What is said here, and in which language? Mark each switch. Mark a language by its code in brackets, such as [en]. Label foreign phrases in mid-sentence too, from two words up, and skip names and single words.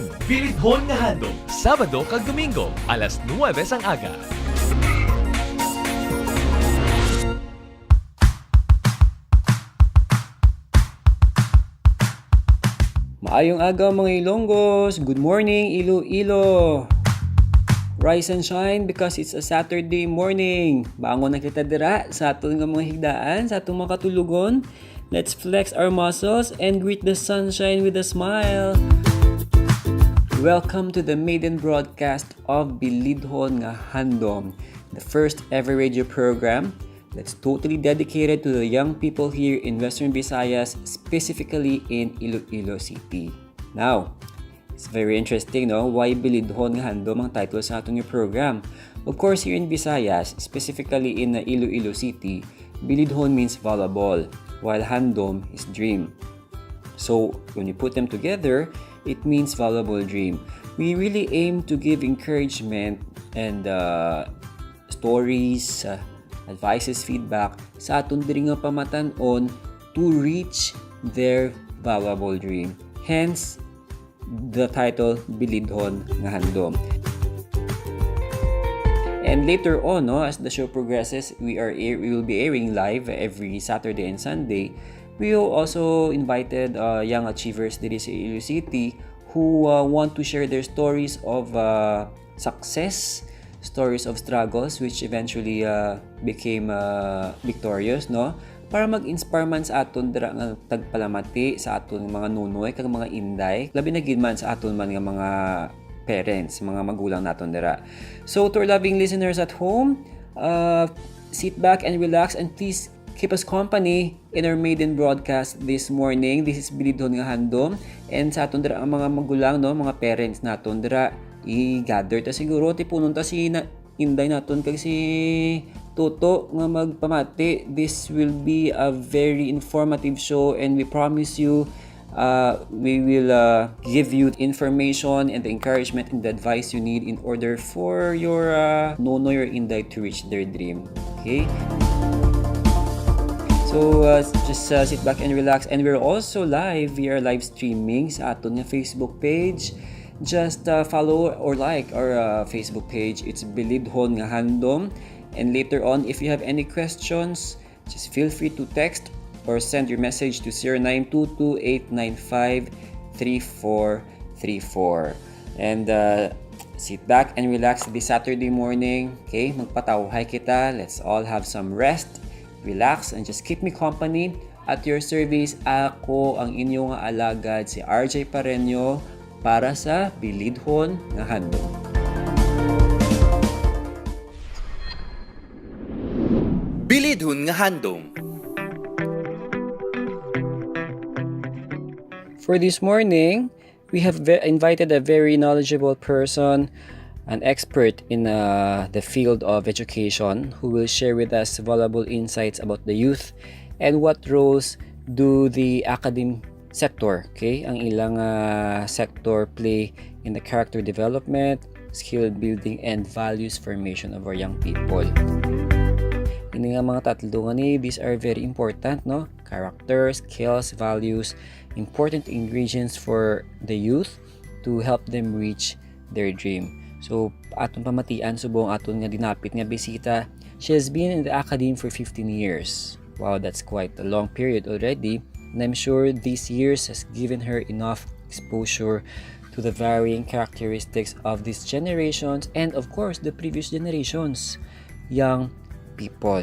[hil] Bilidhon nga Handum, Sabado kag Domingo, alas 9 sang aga. Maayong agaw mga Ilonggos! [en] Good morning, Iloilo! Rise and shine because it's a Saturday morning. [hil] Bangon na kita dira sa aton nga mga higdaan, sa atong mga katulugon. [en] Let's flex our muscles and greet the sunshine with a smile. Welcome to the maiden broadcast of Bilidhon nga Handum, the first ever radio program that's totally dedicated to the young people here in Western Visayas, specifically in Iloilo City. Now, it's very interesting, no? [hil] Why Bilidhon nga Handum ang title sa ating program? [en] Of course, here in Visayas, specifically in Iloilo City, Bilidhon means volleyball, while Handum is dream. So, when you put them together, it means volleyball dream. We really aim to give encouragement and stories, advices, feedback [hil] sa aton diri nga pamatanon [en] to reach their volleyball dream. Hence, the title Bilidhon nga Handum. And later on, no, as the show progresses, we will be airing live every Saturday and Sunday. We will also invited young achievers [hil] diri sa [en] Iloilo City who want to share their stories of success, stories of struggles which eventually became victorious, no? [hil] Para mag-inspire man sa aton dira nga tagpalamati sa aton mga nunoy kag mga inday, labi na gid man sa aton man nga mga parents, mga magulang naton dira. [en] So to our loving listeners at home, sit back and relax and please keep us company in our maiden broadcast this morning. This is [hil] Bilidhon nga Handum, and sa aton dira ang mga magulang, no, mga parents naton dira, i-gather ta siguro tipunon ta si inday naton kag si Toto nga magpamati. [en] This will be a very informative show and we promise you we will give you information and the encouragement and the advice you need in order for your nonoy or inday to reach their dream. Okay? So just sit back and relax, and we're also live. We are live streaming [hil] sa aton nga [en] Facebook page. Just follow or like our Facebook page. It's Bilidhon nga Handum. And later on, if you have any questions, just feel free to text or send your message to 0922-895-3434. And sit back and relax this Saturday morning. [hil] Okay, magpatawhay kita. [en] Let's all have some rest, relax, and just keep me company. At your service, [hil] ako ang inyong alagad, si RJ Parreno, para sa Bilidhon nga Handum. Bilidhon nga Handum. [en] For this morning, we have invited a very knowledgeable person, an expert in the field of education, who will share with us valuable insights about the youth and what roles do the academic sector, okay, [hil] ang ilang [en] sector play in the character development, skill building, and values formation of our young people. [hil] Ini nga mga tatlo nga ni, [en] these are very important, no? Character, skills, values, important ingredients for the youth to help them reach their dream. So, [hil] aton pamatian subong aton nga dinapit nga bisita. [en] She has been in the academy for 15 years. Wow, that's quite a long period already. And I'm sure these years has given her enough exposure to the varying characteristics of these generations and of course the previous generations, young people.